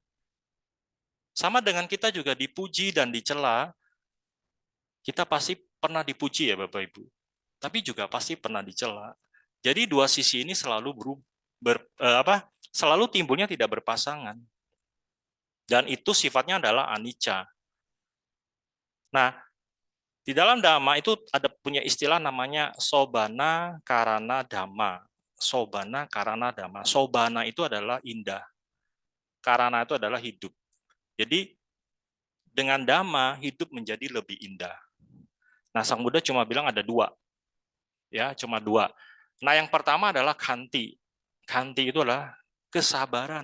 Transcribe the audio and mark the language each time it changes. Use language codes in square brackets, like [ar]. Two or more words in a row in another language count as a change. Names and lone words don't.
[id] Sama dengan kita juga dipuji dan dicela, kita pasti pernah dipuji ya Bapak Ibu, tapi juga pasti pernah dicela. Jadi dua sisi ini selalu selalu timbulnya tidak berpasangan. Dan itu sifatnya adalah anicca. Nah, di dalam dhamma itu ada punya istilah namanya [pi] sobana karana dhamma. Sobana karana dhamma. [id] Sobana itu adalah indah. Karana itu adalah hidup. Jadi dengan dhamma hidup menjadi lebih indah. Nah, Sang Buddha cuma bilang ada 2. Ya, cuma 2. Nah, yang pertama adalah khanti. Khanti itu adalah kesabaran.